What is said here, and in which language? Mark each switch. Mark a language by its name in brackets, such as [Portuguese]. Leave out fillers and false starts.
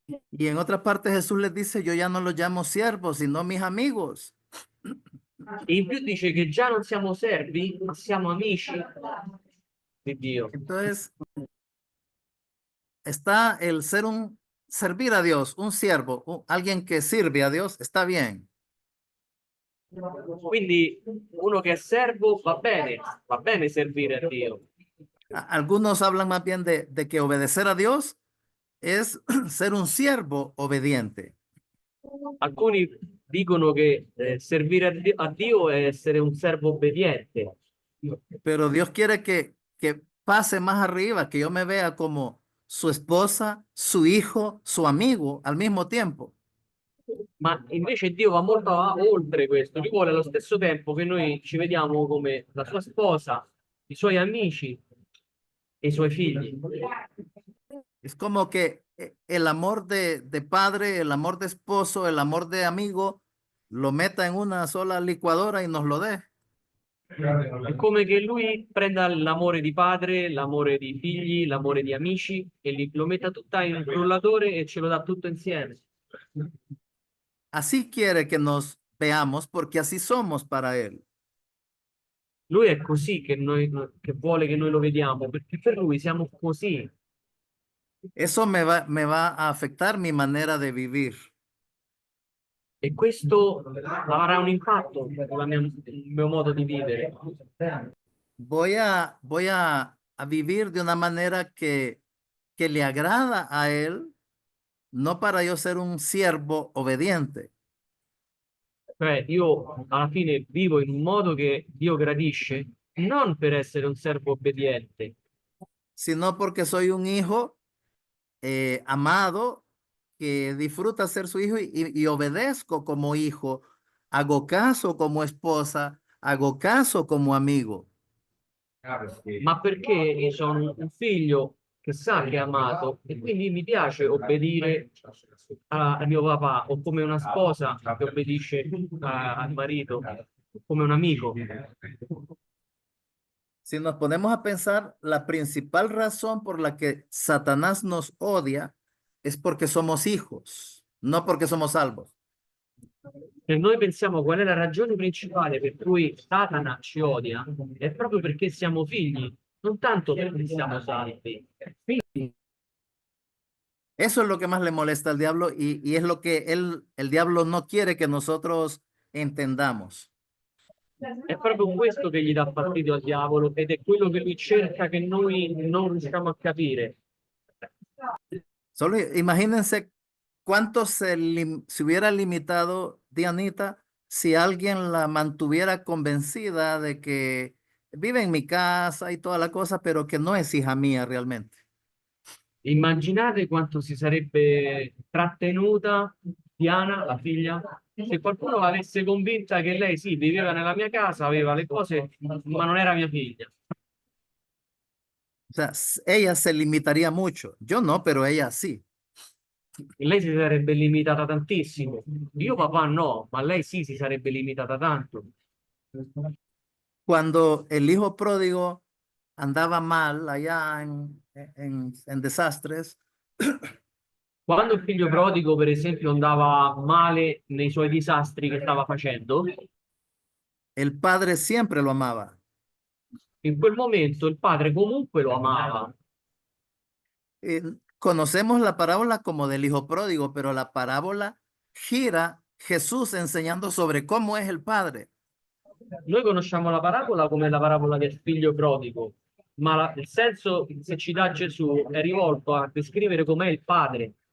[Spanish] Y en otra parte Jesús les dice, yo ya no los llamo siervos, sino mis amigos. [Italian] E in più dice che già non siamo servi, ma siamo amici di Dio. [Spanish] Entonces, está el servir a Dios, un siervo, alguien que sirve a Dios, está bien. [Italian] Quindi uno che è servo va bene servire a Dio. [Spanish] Algunos hablan más bien de que obedecer a Dios es ser un siervo obediente. [Italian] Alcuni dicono che servire a Dio è essere un servo obbediente, [Spanish] Pero Dios quiere que pase más arriba, que yo me vea como su esposa, su hijo, su amigo al mismo tiempo. [Italian] ma invece Dio va molto oltre questo. Lui vuole allo stesso tempo che noi ci vediamo come la sua sposa, i suoi amici e i suoi figli. [Spanish] Es como que el amor de padre, el amor de esposo, el amor de amigo, lo meta en una sola licuadora y nos lo dé. [Italian] È come che lui prenda l'amore di padre, l'amore di figli, l'amore di amici e lo metta tutta in un frullatore e ce lo dà tutto insieme. [Spanish] Así quiere que nos veamos porque así somos para Él. [Italian] Lui è così che vuole che noi lo vediamo, perché per lui siamo così. [Spanish] Eso me va a afectar mi manera de vivir. [Italian] E questo avrà un impatto sul mio modo di vivere. [Spanish] Voy a vivir de una manera que le agrada a Él, no para yo ser un siervo obediente. [Italian] Cioè, io alla fine vivo in un modo che Dio gradisce, non per essere un servo obbediente, [Spanish] Sino porque soy un hijo amado que disfruta ser su hijo y obedezco como hijo, hago caso como esposa, hago caso como amigo. [Italian] ma perché sono un figlio che sa che è amato e quindi mi piace obbedire al mio papà, o come una sposa che obbedisce al marito, come un amico. [Spanish] Si nos ponemos a pensar, la principal razón por la que Satanás nos odia es porque somos hijos, no porque somos salvos. [Italian] Se noi pensiamo qual è la ragione principale per cui Satana ci odia, è proprio perché siamo figli, non tanto perché siamo salvi. Figli. [Spanish] Eso es lo que más le molesta al diablo y es lo que el diablo no quiere que nosotros entendamos. [Italian] È proprio questo che gli dà fastidio al diavolo ed è quello che lui cerca che noi non riusciamo a capire. [Spanish] Solo imagínense cuánto se hubiera limitado Dianita si alguien la mantuviera convencida de que vive en mi casa y toda la cosa, pero que no es hija mía realmente. [Italian] Immaginate quanto si sarebbe trattenuta Diana, la figlia, se qualcuno l'avesse convinta che lei sì, viveva nella mia casa, aveva le cose, ma non era mia figlia. [Spanish] O sea, ella se limitaría mucho. Yo no, pero ella sí. [Italian] E lei si sarebbe limitata tantissimo. Io papà no, ma lei sì si sarebbe limitata tanto. [Spanish] Cuando el hijo pródigo andaba mal allá en desastres, [Italian] Quando il figlio prodigo, per esempio, andava male nei suoi disastri che stava facendo, [Spanish] el padre siempre lo amaba. [Italian] in quel momento il padre comunque lo amava. [Spanish] Eh, Conocemos la parábola como del hijo pródigo, pero la parábola gira Jesús enseñando sobre cómo es el padre. [Italian] Noi conosciamo la parabola come la parabola del figlio prodigo, ma il senso che ci dà Gesù è rivolto a descrivere com'è il padre.